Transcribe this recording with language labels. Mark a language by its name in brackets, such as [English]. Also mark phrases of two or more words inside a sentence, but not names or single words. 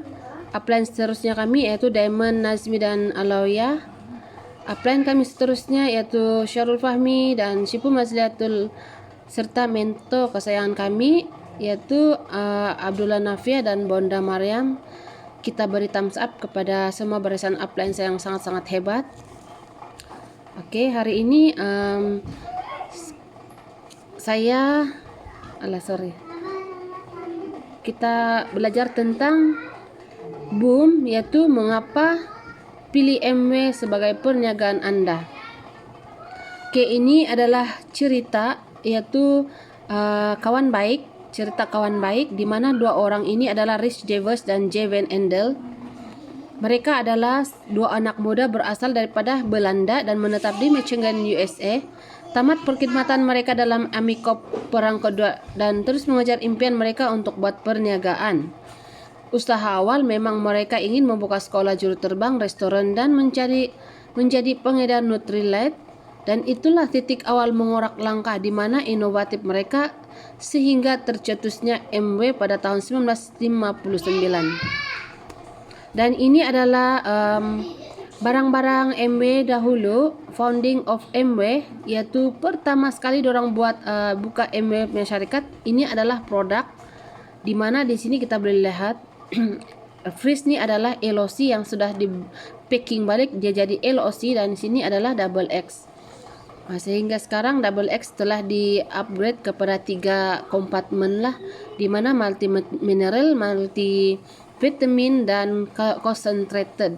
[Malay] Upline seterusnya kami yaitu Diamond, Nazmi dan Alawiyah. Upline kami seterusnya yaitu Syarul Fahmi dan Syifu Mazliatul, serta mentor kesayangan kami yaitu Abdullah Nafia dan Bonda Maryam. Kita beri [English] thumbs up [Malay] kepada semua barisan upline saya yang sangat-sangat hebat. Oke, hari ini kita belajar tentang boom, yaitu mengapa pilih MW sebagai perniagaan Anda. Oke, ini adalah cerita, yaitu cerita kawan baik, di mana dua orang ini adalah Rich Devers dan Jay Van Endel. Mereka adalah dua anak muda berasal daripada Belanda dan menetap di Michigan, USA. Tamat perkhidmatan mereka dalam Army Corps Perang Kedua dan terus mengejar impian mereka untuk buat perniagaan. Usaha awal memang mereka ingin membuka sekolah juru terbang, restoran, dan menjadi pengedar Nutrilite, dan itulah titik awal mengorak langkah di mana inovatif mereka sehingga tercetusnya MW pada tahun 1959. Dan ini adalah barang-barang MW dahulu, [English] founding of [Malay] MW, yaitu pertama sekali dorang buat buka MW punya syarikat. Ini adalah produk, di mana di sini kita boleh lihat Freeze ini adalah LOC yang sudah di packing balik, dia jadi LOC, dan di sini adalah double X. Sehingga sekarang double X telah di upgrade kepada 3 kompartemen lah, di mana [English] multi mineral, multi vitamin, [Malay] dan concentrated.